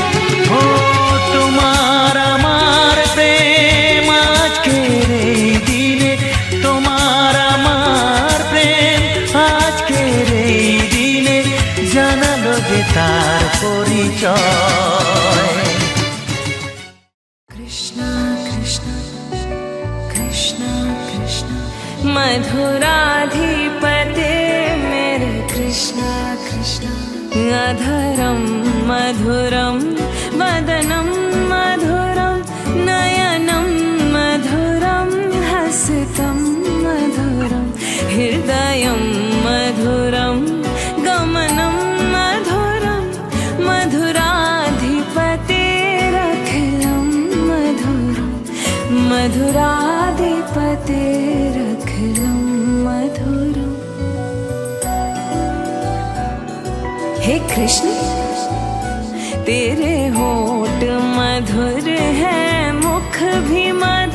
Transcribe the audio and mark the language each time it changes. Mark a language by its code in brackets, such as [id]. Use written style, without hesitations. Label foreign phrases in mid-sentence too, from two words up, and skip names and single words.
[bn] ও তোমার আমার প্রেম আজকের এই দিনে, তোমার আমার প্রেম আজকের এই দিনে জানালো যে তার পরিচয়। কৃষ্ণ কৃষ্ণ কৃষ্ণ কৃষ্ণ মধুরাধিপতে মেরে কৃষ্ণ কৃষ্ণ। [sa] अधरं मधुरं वदनं मधुरं नयनं मधुरं हसितं मधुरं हृदयं मधुरं गमनं मधुरं मधुराधिपतेरखिलं मधुरं मधुराधिपतेरखिलं मधुरम्। [hi] हे कृष्ण तेरे होठ मधुर है, मुख भी